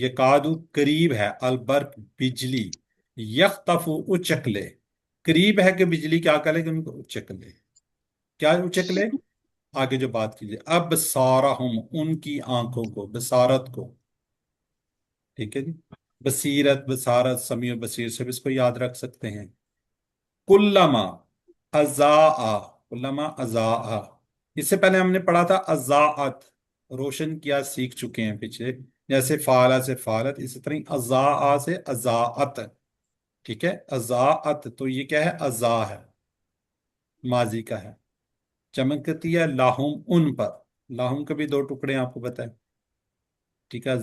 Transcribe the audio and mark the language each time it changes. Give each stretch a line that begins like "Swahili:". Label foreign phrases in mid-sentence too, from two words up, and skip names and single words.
Hindi: ये कादू करीब है, अलबर्क बिजली, यख्तफू उचक ले। करीब है कि बिजली क्या करे कि उनको उचक ले। क्या उचक ले? आगे जो बात कीजिए, अब सारा हम उनकी आंखों को, बसारत को, ठीक है जी। बसीरत, बसारत, समीर बसीर से भी इसको याद रख सकते हैं।
Arabic: كلما أضاء، كلما أضاء,
Hindi: इससे पहले हमने पढ़ा था अज़ाअत, रोशन किया, सीख चुके हैं पीछे। जैसे फाला से फालत, इसी तरह अज़ाआ से अज़ाअत, ठीक है। अज़ाअत तो ये क्या है? अज़ा है, माजी का है। चमकती है लाहुम उन पर, लाहुम के भी दो टुकड़े हैं, आपको पता है, ठीक है।